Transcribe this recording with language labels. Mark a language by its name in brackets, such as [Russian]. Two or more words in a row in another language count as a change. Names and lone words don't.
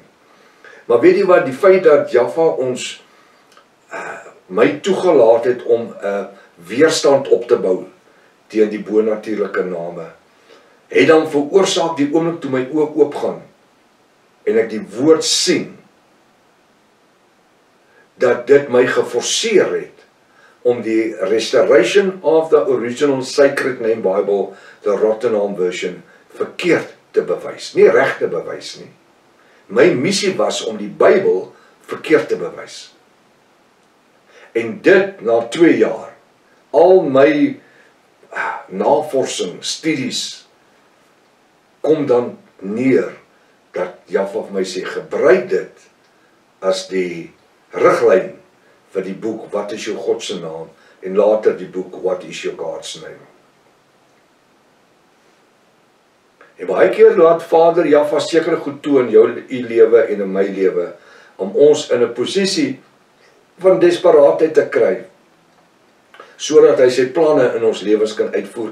[Afrikaans] Maar weet jy wat, die feit dat Jaffa ons my toegelaat het om weerstand op te bou teen die bonatuurlike name, het dan veroorsaak die oomblik toe my oë oopgaan en ek die woord sien, dat dit my geforseer het om die Restoration of the Original Sacred Name Bible, the Rotherham version, verkeerd te bewys. Nie reg te bewys nie. My missie was om die Bybel verkeerd te bewys. En dit na 2 jaar, al my navorsing, studies, kom dan neer, dat Jaffa vir my sê, gebruik dit as die riglyn vir die boek, wat is jou God se naam, en later die boek, [English] what is your God's name. [Afrikaans] En baie keer laat Vader Jaffa sekere goed toe in jou lewe en in my lewe, om ons in 'n posisie van desperaatheid te kry, sodat hy sy planne in ons lewens kan uitvoer.